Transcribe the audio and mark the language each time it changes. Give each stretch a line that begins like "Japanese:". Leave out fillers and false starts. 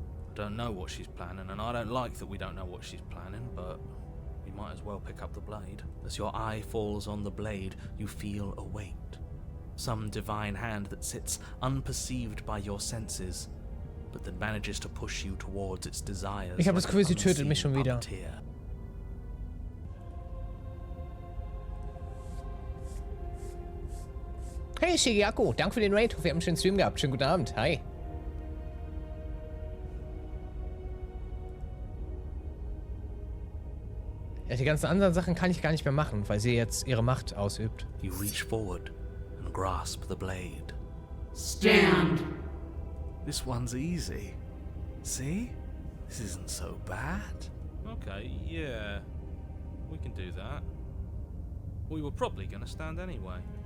English: I don't know what she's planning, and I don't like that we don't know what she's planning, but we might as well pick up the blade. As your eye falls on the blade, you feel a weight. Some divine hand that sits unperceived by your senses, but that manages to push you towards its desires.
German: Ich habe das Gefühl, sie tötet mich schon wieder. Hey Shigeako, danke für den Raid. Hoffe, ihr habt einen schönen Stream gehabt. Schönen guten Abend. Hi. Ja, die ganzen anderen Sachen kann ich gar nicht mehr machen, weil sie jetzt ihre Macht ausübt.
English: You reach forward and grasp the blade. Stand! This one's easy. See? This isn't so bad. Okay, yeah. We can do that. We were probably gonna stand anyway.